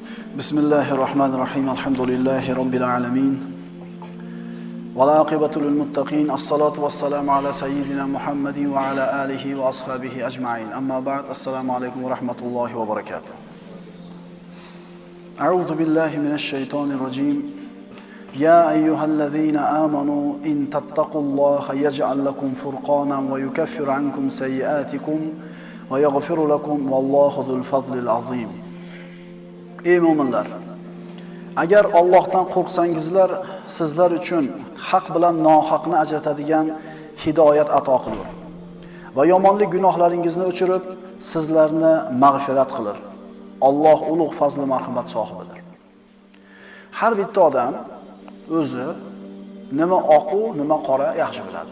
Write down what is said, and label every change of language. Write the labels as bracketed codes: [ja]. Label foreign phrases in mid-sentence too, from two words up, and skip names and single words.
[ar] بسم الله الرحمن الرحيم. الحمد لله رب العالمين. والعاقبة للمتقين. الصلاة والسلام على سيدنا محمد وعلى آله وأصحابه أجمعين. أما بعد. السلام عليكم ورحمة الله وبركاته. أعوذ بالله من الشيطان الرجيم. يا أيها الذين آمنوا إن تتقوا الله يجعل لكم فرقانا ويكفر عنكم سيئاتكم ويغفر لكم والله ذو الفضل العظيم. [uz] Ey mu'minlar, agar Allohdan qo'rqsangizlar, sizlar uchun haq bilan nohaqni ajratadigan hidoyat ato qilur va yomonlik gunohlaringizni o'chirib, sizlarni mag'firat qilar. Alloh ulug' fazl va marhamat sohibidir. Har bitta odam o'zi nima oq, nima qora yaxshi biladi.